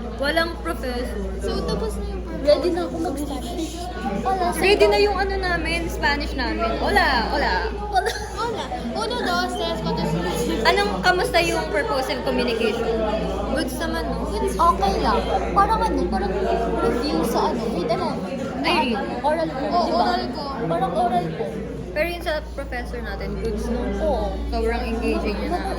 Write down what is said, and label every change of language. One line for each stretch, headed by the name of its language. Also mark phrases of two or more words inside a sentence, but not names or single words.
Filipino: Walang professor. So, tapos na yung purpose. Ready na ako mag-Spanish. Wala. Ready na yung ano namin, Spanish namin. Wala. Wala.
Spanish: Uno, dos, tres, cuatro, cinco.
Filipino: Anong kamusta yung
English: purposive communication?
Filipino: Goods naman, no? Okay lang. Parang review sa grade 11. Ay, Oral ko, Oo, di ba? oral ko. Parang oral ko. Pero yun sa professor natin, goods, no? Oo. Sobrang engaging niya na.